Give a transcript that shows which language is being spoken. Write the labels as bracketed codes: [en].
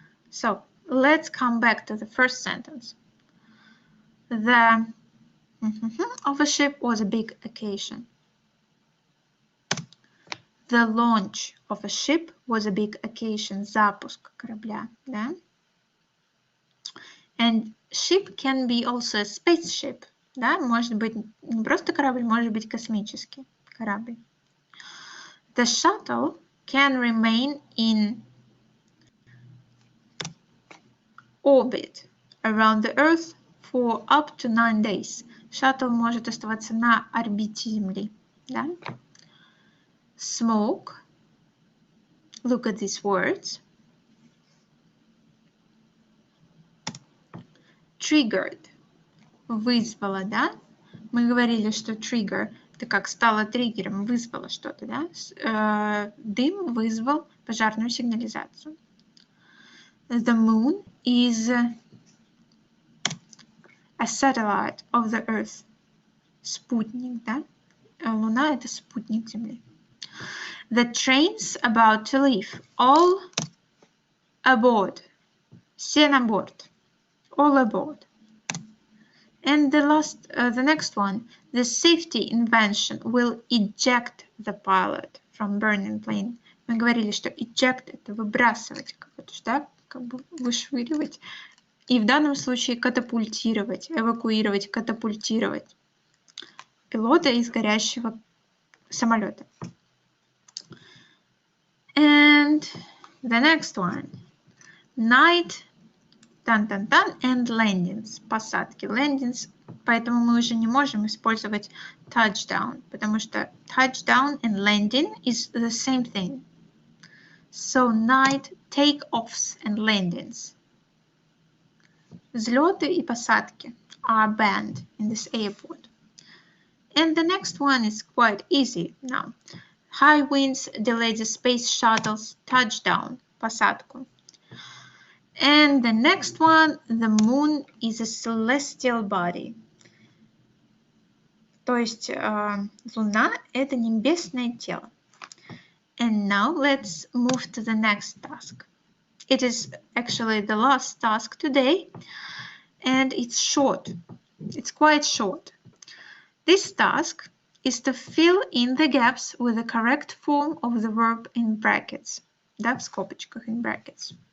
[en] So, let's come back to the first sentence. The of a ship was a big occasion. The launch of a ship was a big occasion. [ru] Запуск корабля, да? [en] And ship can be also a spaceship, да? [ru] Может быть не просто корабль, может быть космический корабль. [en] The shuttle can remain in orbit around the Earth for up to 9 days. [ru] Шаттл может оставаться на орбите Земли. [en] Да? Smoke. Look at these words. [ru] Triggered. Вызвала, да? Мы говорили, что trigger это как стало триггером, вызвало что-то, да? Дым вызвал пожарную сигнализацию. [en] The moon is a satellite of the Earth. [ru] Спутник, да? Луна – это спутник Земли. [en] The train's about to leave. All aboard. [ru] Все на борт. [en] All aboard. And the next one, the safety invention will eject the pilot from burning plane. [ru] Мы говорили, что eject – это выбрасывать, да? Как бы вышвыривать. И в данном случае катапультировать, эвакуировать, катапультировать пилота из горящего самолета. [en] And the next one. Night, and landings. [ru] Посадки, landings. Поэтому мы уже не можем использовать touchdown, потому что [en] touchdown and landing is the same thing. So night, takeoffs and landings. [ru] Взлеты и посадки [en] are banned in this airport. And the next one is quite easy now. High winds delay the space shuttle's touchdown, посадку. And the next one, the moon is a celestial body. [ru] То есть Луна – это небесное тело. [en] And now let's move to the next task. It is actually the last task today, and it's short. It's quite short. This task is to fill in the gaps with the correct form of the verb in brackets. [ru] Да, в скобочках [en] in brackets.